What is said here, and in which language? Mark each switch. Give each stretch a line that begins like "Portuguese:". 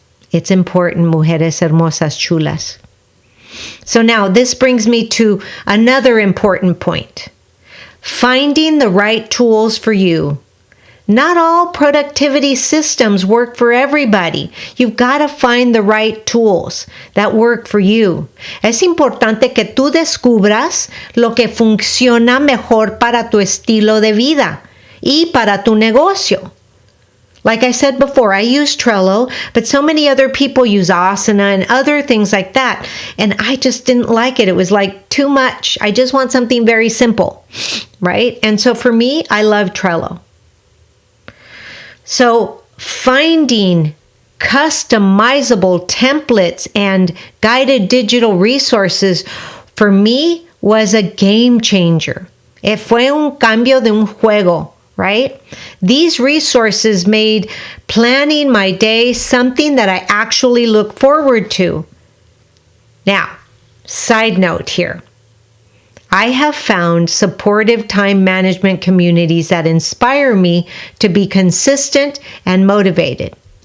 English: It's important,
Spanish: mujeres hermosas chulas.
English: So now this brings me to another important point. Finding the right tools for you. Not all productivity systems work for everybody. You've got to find the right tools that work for you.
Spanish: Es importante que tú descubras lo que funciona mejor para tu estilo de vida y para tu negocio.
English: Like I said before, I use Trello, but so many other people use Asana and other things like that. And I just didn't like it. It was like too much. I just want something very simple, right? And so for me, I love Trello. So finding customizable templates and guided digital resources for me was a game changer.
Spanish: Fue un cambio de un juego.
English: Right? These resources made planning my day something that I actually look forward to. Now, side note here. I have found supportive time management communities that inspire me to be consistent and motivated.